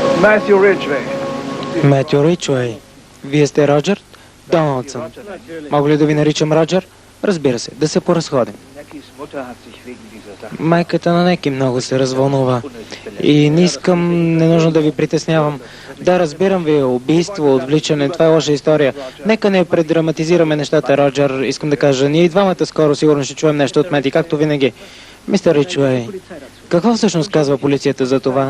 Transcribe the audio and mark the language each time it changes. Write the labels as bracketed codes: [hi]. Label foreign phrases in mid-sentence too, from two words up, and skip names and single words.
[bg] Matthew Ridgway. Метю Ричуей. Вие сте Роджер Доналдсън. Мога ли да ви наричам Роджер? Разбира се, да се поразходим. [de] Neckys Mutter hat sich wegen dieser Sache [bg] Майката на Неки много се развълнува. И не искам ненужно да ви притеснявам. Да, разбирам ви, убийство, отвличане, това е лоша история. Нека не предраматизираме нещата, Роджер. Искам да кажа, ние и двамата скоро сигурно ще чуем нещо от Мети, както винаги. Мистер Ричуей, какво всъщност казва полицията за това?